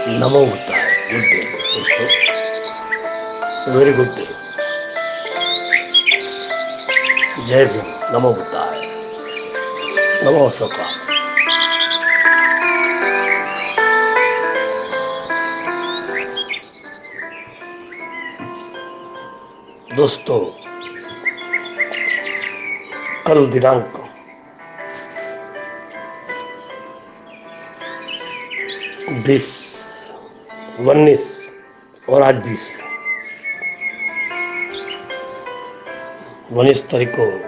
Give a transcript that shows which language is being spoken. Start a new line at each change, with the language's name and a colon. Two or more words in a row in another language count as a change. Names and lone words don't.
Hindi: नमो बुद्धाय।
English: good day दोस्तों, very good day.
Hindi: जय भीम, नमो बुद्धाय, नमो अशोका। दोस्तों, कल दिनांक 20, 19 और आज 19 तारीख को